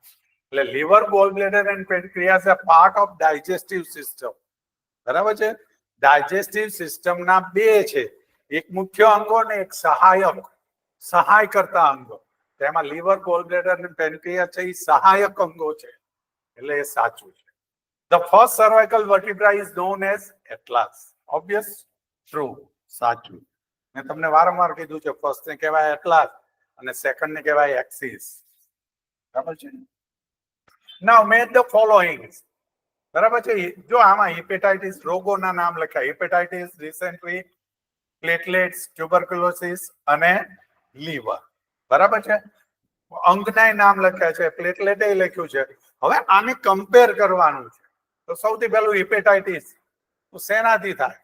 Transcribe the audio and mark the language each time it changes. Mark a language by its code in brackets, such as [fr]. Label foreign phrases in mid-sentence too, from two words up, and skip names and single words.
[en] એટલે liver, gallbladder and pancreas આ part of digestive system. [gu] બરાબર છે. ડાયજેસ્ટિવ સિસ્ટમના બે છે, એક મુખ્ય અંગો અને એક સહાય કરતા અંગો. તેમાં લીવર, ગોલબ્લેડર અને પેનક્રિયાસ છે એ સહાયક અંગો છે. એટલે એ સાચું છે. [en] The first cervical vertebra is known as atlas. Obvious? True. [gu] સાચું. મેં તમને વારંવાર કીધું છે, ફર્સ્ટ ને કહેવાય એટલાસ અને સેકન્ડ ને કહેવાય એક્સિસ. બરાબર છે. [en] Now make the following. [gu] બરાબર છે. જો આમાં હિપેટાઇટિસ રોગોના નામ લખ્યા, હિપેટાઇટિસ, ડિસેન્ટ્રી, પ્લેટલેટ્સ, ટ્યુબરક્યુલોસિસ અને લીવર. બરાબર છે. અંગના નામ લખ્યા છે, પ્લેટલેટ એ લખ્યું છે. હવે આને કમ્પેર કરવાનું છે. તો સૌથી પહેલું હિપેટાઇટિસ તો શેનાથી થાય?